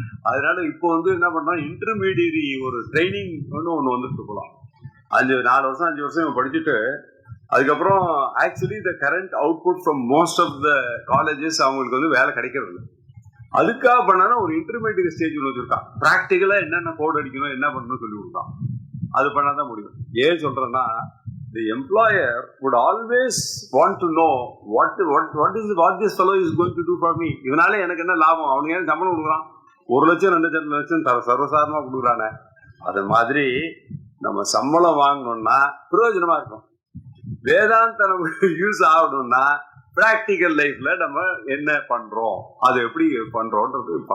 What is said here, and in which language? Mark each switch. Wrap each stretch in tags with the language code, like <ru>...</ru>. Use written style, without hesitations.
<ta>அதனால இப்போ வந்து என்ன பண்றோம், இன்டர்மீடியரி ஒரு ட்ரைனிங் ஒன்று வந்துட்டு போகலாம். 4 வருஷம் 5 வருஷம் இவன் படிச்சுட்டு அதுக்கப்புறம்</ta> <en>actually the current output from most of the colleges</en> <ta>அவங்களுக்கு வந்து வேலை கிடைக்கிறது. அதுக்காக பண்ணாலும் ஒரு இன்டர்மீடியட் ஸ்டேஜ் ஒன்று வச்சிருக்கான். ப்ராக்டிக்கலா என்னென்ன கோட் அடிக்கணும், என்ன பண்ணணும்னு சொல்லி கொடுத்தான். அது பண்ணாதான் முடியும். ஏன் சொல்றேன்னா,</ta> <en>the employer would always want to know what this fellow is going to do for me.</en> <ta>இதனால எனக்கு என்ன லாபம், அவனுக்கு ஏன் சம்பளம் கொடுக்குறான், 1 லட்சம் 2 லட்சம் சர்வசாதாரணமா கொடுக்குறானே. அது மாதிரி நம்ம சம்பளம் வாங்கணும்னா பிரயோஜனமா இருக்கும். வேதாந்த நமக்கு யூஸ் ஆகணும்னா பிராக்டிக்கல் லைஃப்ல நம்ம என்ன பண்றோம், அது எப்படி பண்றோம்ன்றது.</ta>